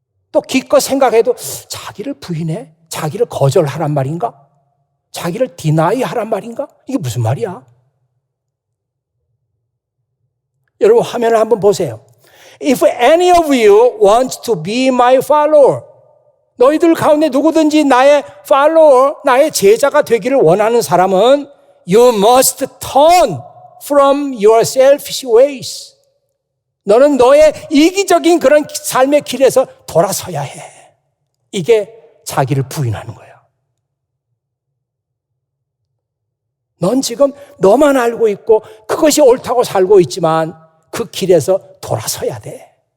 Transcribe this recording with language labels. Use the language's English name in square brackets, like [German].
[Korean] 또 기껏 생각해도 자기를 부인해? 자기를 거절하란 말인가? 자기를 디나이 하란 말인가? 이게 무슨 말이야? 여러분 화면을 한번 보세요. [English] If any of you want to be my follower, [Korean] 너희들 가운데 누구든지 나의 follower, 나의 제자가 되기를 원하는 사람은 [English] You must turn from your selfish ways. [Korean] 너는 너의 이기적인 그런 삶의 길에서 돌아서야 해. 이게 자기를 부인하는 거야. 넌 지금 너만 알고 있고 그것이 옳다고 살고 있지만 그 길에서 돌아서야 돼.